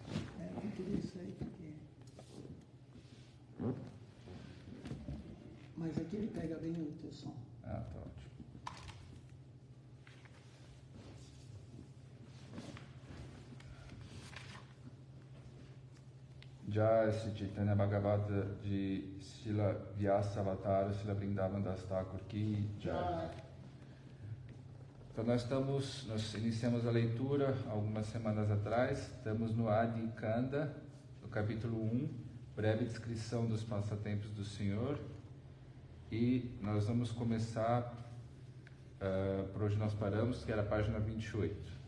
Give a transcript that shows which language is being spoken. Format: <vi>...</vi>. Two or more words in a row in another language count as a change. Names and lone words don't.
<pt>Tem que ver isso aí, porque... Mas aqui ele pega bem o teu som. Ah, tá ótimo. Já esse Chaitanya Bhagavata de Srila Vyasa Avatar, Srila Vrindavan Das Thakur</pt> <hi>की जय.</hi> <pt>Então nós iniciamos a leitura algumas semanas atrás, estamos no Adi Kanda, no capítulo 1, breve descrição dos passatempos do Senhor, e nós vamos começar por onde nós paramos, que era a página 28.</pt>